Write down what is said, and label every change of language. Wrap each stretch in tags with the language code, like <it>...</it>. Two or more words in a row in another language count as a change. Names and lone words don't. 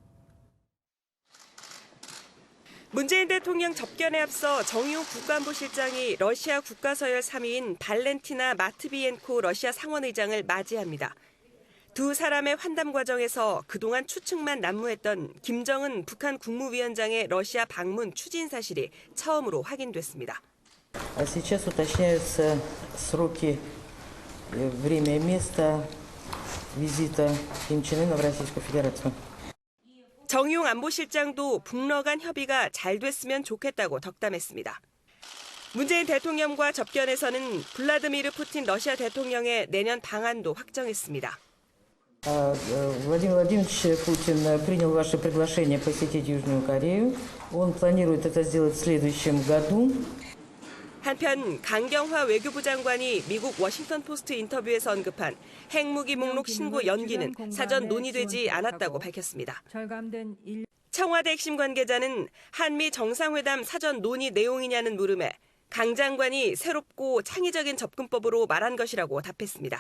<ko>문재인 대통령 접견에 앞서 정의용 국가안보실장이 러시아 국가서열 3위인 발렌티나 마트비엔코 러시아 상원의장을 맞이합니다. 두 사람의 환담 과정에서 그동안 추측만 난무했던 김정은 북한 국무위원장의 러시아 방문 추진 사실이 처음으로 확인됐습니다.</ko> <ru>Сейчас уточняются сроки, время и место визита Ким Чен Ына в Российскую Федерацию.</ru> <ko>정의용 안보실장도 북러 간 협의가 잘 됐으면 좋겠다고 덕담했습니다. 문재인 대통령과 접견에서는 블라드미르 푸틴 러시아 대통령의 내년 방한도 확정했습니다.</ko> <ru>Владимир Владимирович Путин принял ваше приглашение посетить Южную Корею. Он планирует это сделать в следующем году.</ru> <ko>한편 강경화 외교부 장관이 미국 워싱턴 포스트 인터뷰에서 언급한 핵무기 목록 신고 연기는 사전 논의되지 않았다고 밝혔습니다. 청와대 핵심 관계자는 한미 정상회담 사전 논의 내용이냐는 물음에 강 장관이 새롭고 창의적인 접근법으로 말한 것이라고 답했습니다.</ko>